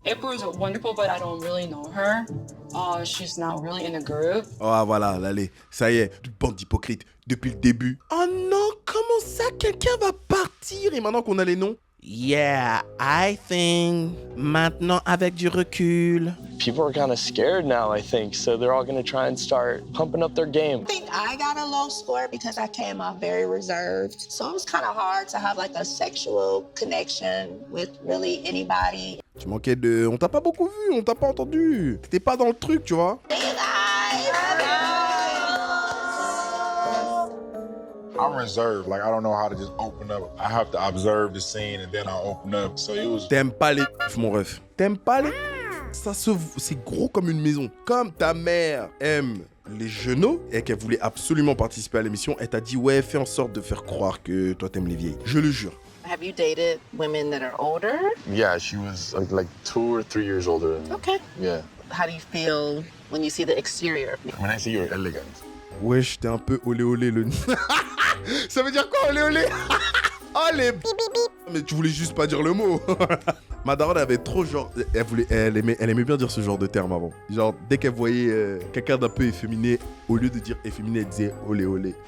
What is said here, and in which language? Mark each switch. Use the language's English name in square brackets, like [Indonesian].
[English] April is wonderful, but I don't really know her. She's not really in a group. [French] Oh, voilà, allez, ça y est, bande d'hypocrites, depuis le début. Oh non, comment ça, quelqu'un va partir et maintenant qu'on a les noms? [English] Yeah, I think, [French] maintenant avec du recul. [English] People are kind of scared now, I think, so they're all going to try and start pumping up their game. I think I got a low score because I came off very reserved. So it was kind of hard to have like a sexual connection with really anybody. [French] Tu manquais de... On t'a pas beaucoup vu, on t'a pas entendu. T'étais pas dans le truc, tu vois. [English] I'm reserved. Like, I don't know how to just open up. I have to observe the scene and then I'll open up. So it was... [French] T'aimes pas les... mon ref. T'aimes pas les... Ça se... C'est gros comme une maison. Comme ta mère aime les genoux et qu'elle voulait absolument participer à l'émission, elle t'a dit ouais, fais en sorte de faire croire que toi t'aimes les vieilles. Je le jure. [English] I Have you dated women that are older? Yeah, she was like 2 or 3 years older than me. Okay. Yeah. How do you feel when you see the exterior of me? When I see you're elegant. [French] Wesh, t'es un peu olé olé le... Ça veut dire quoi olé olé? Oh les... Mais tu voulais juste pas dire le mot. Ma daronne avait trop genre... Elle aimait bien dire ce genre de terme avant. Genre, dès qu'elle voyait quelqu'un d'un peu efféminé, au lieu de dire efféminé, elle disait olé olé.